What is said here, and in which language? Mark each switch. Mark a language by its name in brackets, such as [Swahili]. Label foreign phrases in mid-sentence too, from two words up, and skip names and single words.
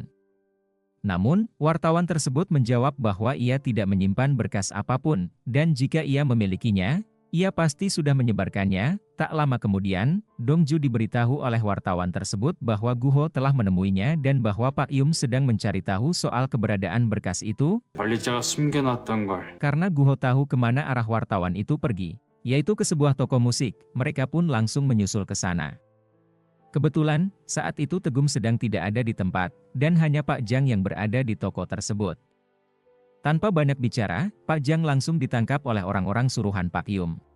[Indonesian] Namun, wartawan tersebut menjawab bahwa ia tidak menyimpan berkas apapun, dan jika ia memilikinya, ia pasti sudah menyebarkannya. Tak lama kemudian, Dongju diberitahu oleh wartawan tersebut bahwa Guho telah menemuinya dan bahwa Pak Yum sedang mencari tahu soal keberadaan berkas itu. [Korean] 관리자가 숨겨놨던 걸 [Indonesian] Karena Guho tahu kemana arah wartawan itu pergi, yaitu ke sebuah toko musik. Mereka pun langsung menyusul ke sana. Kebetulan, saat itu Tegum sedang tidak ada di tempat, dan hanya Pak Jang yang berada di toko tersebut. Tanpa banyak bicara, Pak Jang langsung ditangkap oleh orang-orang suruhan Pak Yum.